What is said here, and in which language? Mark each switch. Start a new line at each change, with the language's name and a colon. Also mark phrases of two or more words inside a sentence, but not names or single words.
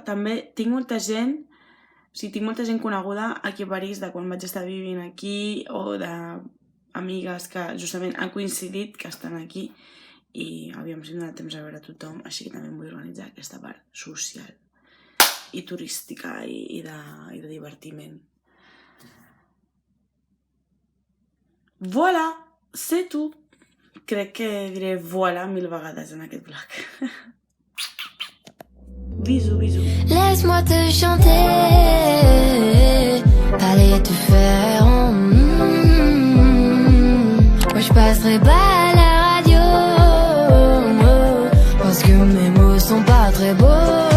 Catalan: També tinc molta gent coneguda aquí a París de quan vaig estar vivint aquí o d'amigues que justament han coincidit que estan aquí i aviam si em dona temps a veure tothom, així que també em vull organitzar aquesta part social i turística i de divertiment.
French: Voilà, c'est tout.
Catalan: Crec que diré voilà 1000 vegades en aquest vlog.
French: Bisous. Laisse-moi te chanter. Allez te faire en Moi je passerai pas à la radio, parce que mes mots sont pas très beaux.